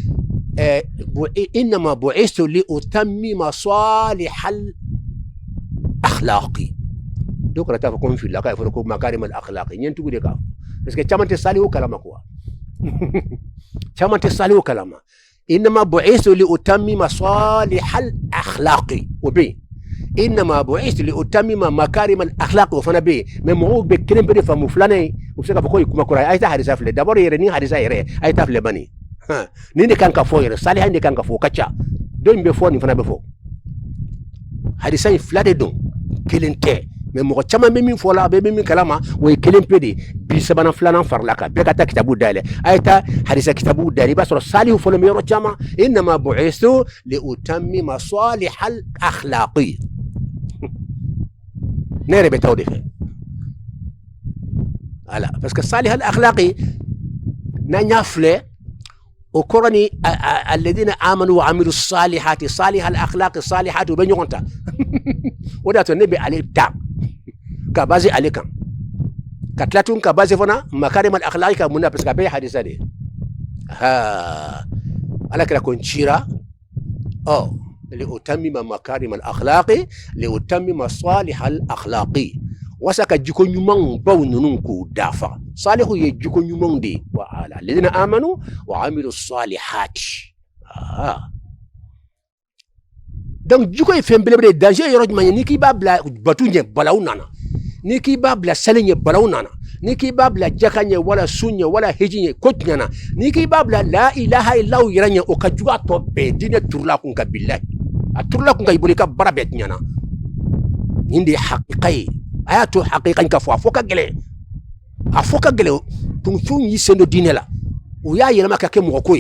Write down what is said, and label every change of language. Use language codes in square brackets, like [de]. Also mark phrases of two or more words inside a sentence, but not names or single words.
[bm] yen [ar] إنما بعثت لأتمم صالح الأخلاق [bm] dɔw kana taa fɔ ko n filila k'a fɔ ko [ar] مكارم الأخلاق [bm] n ye tugu de k'a fɔ [fr] parce que [bm] caman tɛ salihu kalama quoi caman tɛ salihu kalama [ar] إنما بعثت لأتمم صالح الأخلاق [bm] o bɛ yen [ar] إنما بعثت لأتمم مكارم الأخلاق [bm] o fana bɛ yen mais mɔgɔw bɛ kelen bɛ de faamu filanan ye u bɛ se k'a fɔ ko ye kuma kɔrɔ ye a ye taa hadisa filɛ d'abord yɛrɛ ni hadisa yɛrɛ a ye taa filɛ bani nin de kan ka fɔ yɛrɛ saliha de kan ka fɔ o ka ca don be fo ni fana be fo hadisa in fila de don kelen tɛ mais mɔgɔ caman bɛ min fɔ la bɛ min kalama o ye kelen pe de bi sabanan filanan farala kan bɛɛ ka taa kitabu dayɛlɛ a ye taa hadisa kitabu dayɛlɛ i b'a sɔrɔ salihu fɔlɔ bɛ yɔrɔ caman [ar] إنما بعثت لأتمم صالح الأخلاق [bm] ne yɛrɛ bɛ taa o de fɛ [fr] voilà parce que [ar] صالح الأخلاق [bm] n'an y'a filɛ o kɔrɔ ni [ar] الذين آمنوا وعملوا الصالحات صالح الأخلاق الصالحات [bm] o bɛ ɲɔgɔn ta o de y'a to ne bɛ ale ta ka base ale kan ka tila tun ka base fana [ar] مكارم الأخلاق [bm] ka mun na [fr] parce que [bm] a bɛɛ ye hadisa de ye ala kira ko n cira [ar] لأتمم مكارم الأخلاق لأتمم صالح الأخلاق [bm] wasa ka jiko ɲumanw baw ninnu k'u dafa salihu ye jiko ɲumanw de wa ala [ar] الذين آمنوا وعملوا الصالحات [bm] donc jiko ye fɛn belebele danger yɔrɔ jumɛn ye ni k'i b'a bila batu ɲɛ balawu nana ni k'i b'a bila sali ɲɛ balawu nana ni k'i b'a bila jaka ɲɛ wala su ɲɛ wala heji ɲɛ ko tiɲɛna ni k'i b'a bila [ar] لا إله إلا الله [bm] yɛrɛ ɲɛ o ka jugu a tɔ bɛɛ diinɛ turula kun ka billahi a turula kun ka i bolo i ka baara bɛɛ tiɲɛna nin de ye haqiqa ye a y'a to haqiqa ka fɔ a fɔ ka gɛlɛn kunfin y'i sen don diinɛ la o y'a yɛlɛma ka kɛ mɔgɔ ko